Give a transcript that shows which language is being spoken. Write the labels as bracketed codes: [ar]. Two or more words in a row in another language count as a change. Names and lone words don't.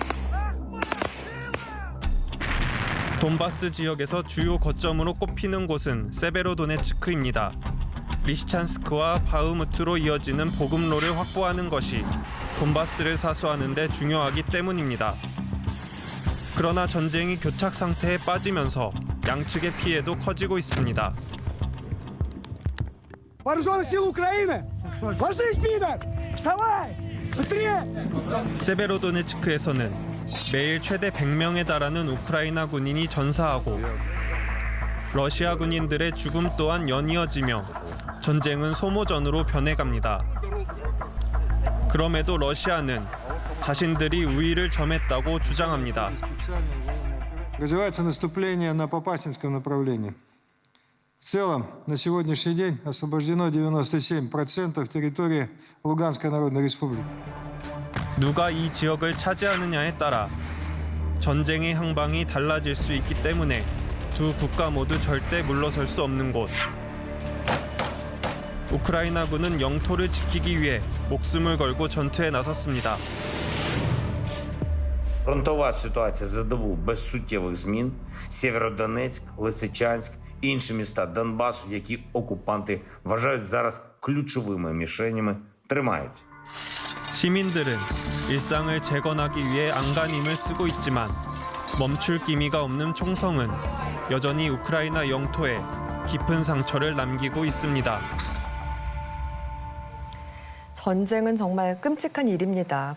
[ko] 돈바스 지역에서 주요 거점으로 꼽히는 곳은 세베로도네츠크입니다. 리시찬스크와 바흐무트로 이어지는 보급로를 확보하는 것이 돈바스를 사수하는 데 중요하기 때문입니다. 그러나 전쟁이 교착 상태에 빠지면서 양측의 피해도 커지고 있습니다. [ru] Вооруженные силы Украины! Ложись, пидор! Вставай! Быстрее! [ko] 세베로도네츠크에서는 매일 최대 100명에 달하는 우크라이나 군인이 전사하고 러시아 군인들의 죽음 또한 연이어지며 전쟁은 소모전으로 변해갑니다. 그럼에도 러시아는 자신들이 우위를 점했다고 주장합니다. [ru] Развивается наступление на Попасинском направлении. В целом, на сегодняшний день освобождено 97% территории Луганской Народной Республики. [ko] 누가 이 지역을 차지하느냐에 따라 전쟁의 향방이 달라질 수 있기 때문에 두 국가 모두 절대 물러설 수 없는 곳. 우크라이나군은 영토를 지키기 위해 목숨을 걸고 전투에 나섰습니다. [uk] Фронтова ситуація за добу без суттєвих змін. Сєвєродонецьк, Лисичанськ, інші міста Донбасу, які окупанти вважають зараз ключовими мішенями, тримають. [ko] 시민들은 일상을 재건하기 위해 안간힘을 쓰고 있지만 멈출 기미가 없는 총성은 여전히 우크라이나 영토에 깊은 상처를 남기고 있습니다. 전쟁은 정말 끔찍한 일입니다.